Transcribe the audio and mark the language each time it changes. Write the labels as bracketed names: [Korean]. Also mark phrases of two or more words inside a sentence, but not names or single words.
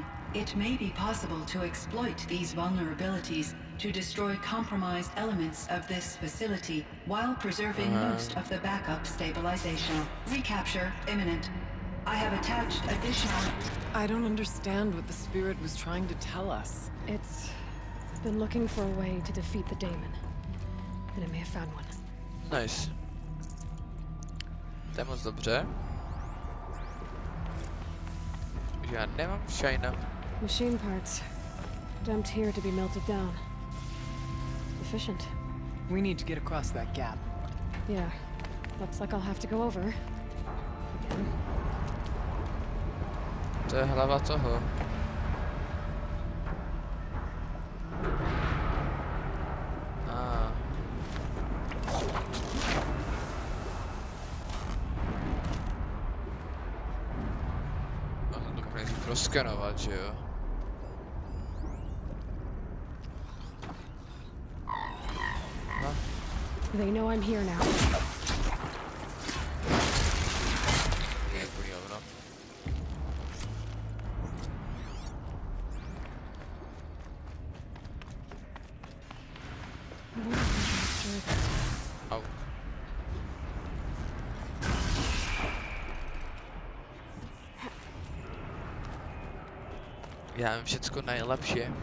[English] It may be possible to exploit these vulnerabilities to destroy compromised elements of this facility while preserving most of the backup stabilization. Recapture imminent. I have attached additional... I don't understand what the spirit was trying to tell us. It's been looking for a way to defeat the daemon. And it may have found one. [Czech] Nice. To je moc dobře. Já nemám shina. [English] Machine parts. Dumped here to be melted down. Efficient. We need to get across that gap. Yeah. Looks like I'll have to go over. Again. [Czech] To je hlava toho. Skanovat, že jo? [English] No. They know I'm here now. [Czech] Je úplný hovno. Au. Já vím všecko nejlepší.